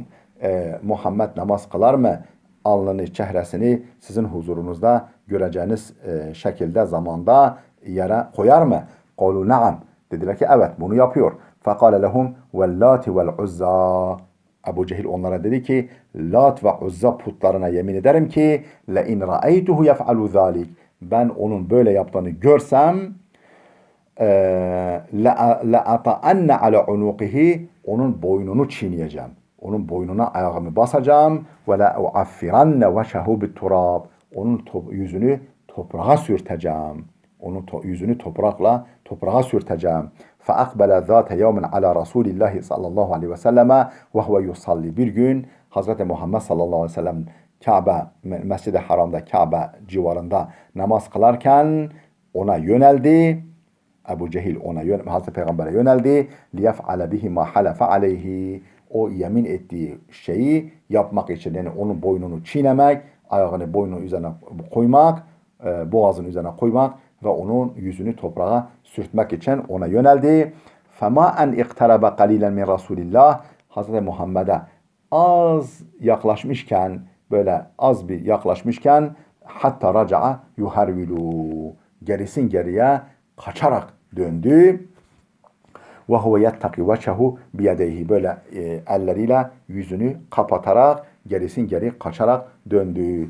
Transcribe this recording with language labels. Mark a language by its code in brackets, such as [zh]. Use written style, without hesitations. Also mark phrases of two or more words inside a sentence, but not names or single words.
[tr] Muhammed namaz kılar mı? Alnını, çehresini sizin huzurunuzda göreceğiniz şekilde, zamanda yere koyar mı? [ar] قالوا نعم. [tr] Dediler ki evet, bunu yapıyor. [ar] فقال لهم واللات والعزى. [tr] Ebu Cehil onlara dedi ki Lat ve Uzza putlarına yemin ederim ki [ar] لئن رأيته يفعل ذلك. [tr] Ben onun böyle yaptığını görsem [ar] لَأَطَأَنَّ عَلَى عُنُوقِهِ, [tr] onun boynunu çiğneyeceğim. Onun boynuna ayağımı basacağım. [ar] وَلَأُعَفِّرَنَّ وَشَهُ بِالتُّرَابِ, [tr] onun yüzünü toprağa sürteceğim. Onun yüzünü toprağa sürteceğim. [ar] فَأَقْبَلَ ذَاتَ يَوْمٍ عَلَى رَسُولِ اللّٰهِ صلى الله عليه وسلم وَهُوَ يُصَلِّ. [tr] Bir gün Hazreti Muhammed [ar] صلى الله عليه وسلم [tr] Kabe, Mescid-i Haram'da, Kabe civarında namaz kılarken ona yöneldi. Ebu Cehil Hazreti Peygamber'e yöneldi. [ar] لِيَفْعَلَ بِهِ مَا حَلَفَ عَلَيْهِ. [tr] O yemin ettiği şeyi yapmak için, yani onun boynunu çiğnemek, ayağını boynunun üzerine koymak, boğazının üzerine koymak ve onun yüzünü toprağa sürtmek için ona yöneldi. [ar] فَمَا اَنْ اِقْتَرَبَ قَلِيلًا مِنْ رَسُولِ اللّٰهِ. [tr] Hazreti Muhammed'e az yaklaşmışken, böyle az bir yaklaşmışken hatta [ar] رجع يهرول, [tr] gerisin geriye kaçarak döndü. [ar] وهو يتقي وجهه بيديه, [tr] böyle elleriyle yüzünü kapatarak gerisin geri kaçarak döndü.